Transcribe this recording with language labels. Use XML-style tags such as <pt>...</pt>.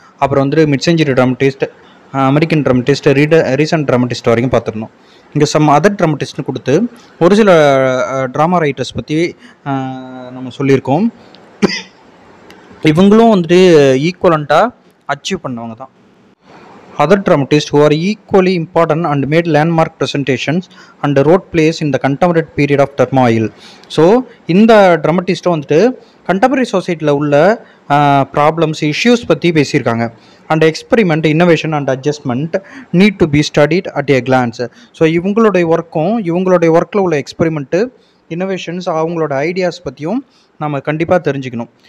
<ta>அப்புறம் வந்துட்டு mid century dramatist, American dramatist, recent dramatist வரைக்கும் பார்த்துருந்தோம். இங்கே சம் அதர் ட்ராமட்டிஸ்ட்னு கொடுத்து ஒரு சில ட்ராமா ரைட்டர்ஸ் பற்றி நம்ம சொல்லியிருக்கோம். இவங்களும் வந்துட்டு ஈக்குவலண்ட்டாக அச்சீவ் பண்ணவங்க தான்.</ta> <en>Other dramatists who are equally important and made landmark presentations and wrote plays in the contemporary period of turmoil.</en> <ta>So இந்த ட்ராமட்டிஸ்ட்டும் வந்துட்டு கண்டெம்பரரி சொசைட்டியில் உள்ள ப்ராப்ளம்ஸ், இஷ்யூஸ் பற்றி பேசியிருக்காங்க.</ta> <en>And experiment, innovation and adjustment need to be studied at a glance.</en> <ta>So இவங்களுடைய ஒர்க்கில் உள்ள experiment, innovations, அவங்களோட ஐடியாஸ் பற்றியும் நம்ம கண்டிப்பாக தெரிஞ்சுக்கணும்.</ta>